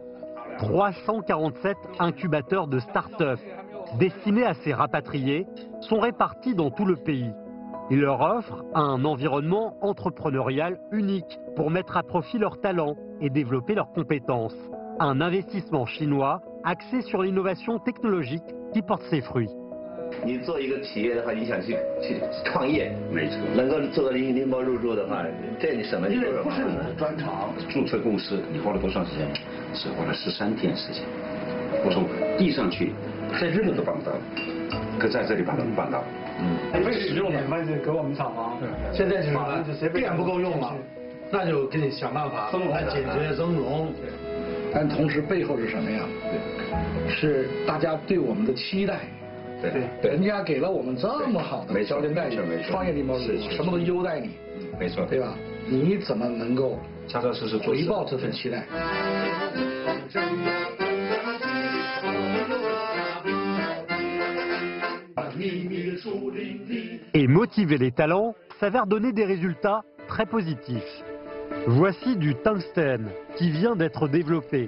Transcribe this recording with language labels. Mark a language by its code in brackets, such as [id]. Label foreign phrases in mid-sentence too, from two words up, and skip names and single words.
[fr] 347 incubateurs de start-up destinés à ces rapatriés sont répartis dans tout le pays. Ils leur offrent un environnement entrepreneurial unique pour mettre à profit leurs talents et développer leurs compétences. Un investissement chinois axé sur l'innovation technologique qui porte ses fruits. [zh] 你做一个企业的话，你想去创业，没错，能够做到拎包入住的话，这你什么？因为不是你的专长。注册公司，你花了多长时间？只花了13天时间。我从递上去，在日本都办不到，可在这里把它们办到。没使用的，那就给我们厂房。现在就是电不够用了，那就给你想办法来解决增容。但同时背后是什么呀？是大家对我们的期待。对，人家给了我们这么好的条件待遇，创业地方什么都优待你，没错，对吧？你怎么能够踏踏实实回报这份期待？ [fr] Et motiver les talents s'avère donner des résultats très positifs. Voici du tungstène qui vient d'être développé.